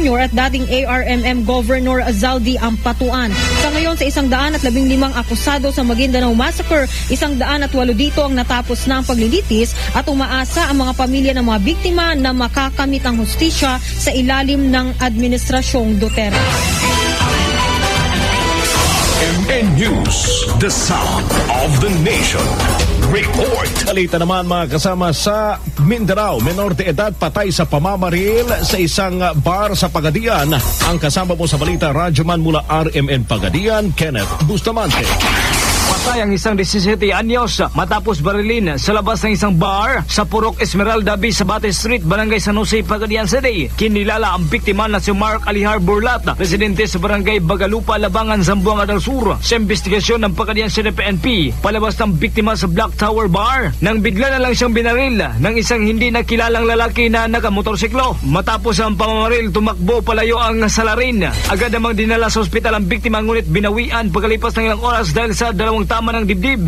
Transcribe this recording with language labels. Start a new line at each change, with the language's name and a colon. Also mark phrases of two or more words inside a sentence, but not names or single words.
Filipino: at dating ARMM Governor Zaldi Ampatuan. Sa ngayon, sa 115 akusado sa Maguindanao Massacre, 108 dito ang natapos na ang paglilitis at umaasa ang mga pamilya ng mga biktima na makakamit ang hustisya sa ilalim ng Administrasyong Duterte.
English: MN News, the sound of the nation. Report.
Filipino: Balita naman mga kasama sa Mindanao. Menor de edad patay sa pamamaril sa isang bar sa Pagadian. Ang kasama mo sa balita, radyoman mula RMN Pagadian, Kenneth Bustamante. Patay ang isang 17 anyos matapos barilin sa labas ng isang bar sa Purok Esmeralda B sa Bate Street, Barangay San Jose, Pagadian City. Kinilala ang biktima na si Mark Alihar Burlat, residente sa Barangay Bagalupa, Labangan, Zamboanga del Sur. Sa investigasyon ng Pagadian City PNP, palabas ng biktima sa Black Tower Bar nang bigla na lang siyang binaril ng isang hindi nakilalang lalaki na nakamotorsiklo. Matapos ang pamamaril, tumakbo palayo ang salarin. Agad namang dinala sa ospital ang biktima, ngunit binawian pagkalipas ng ilang oras dahil sa dalawang tama ng dibdib.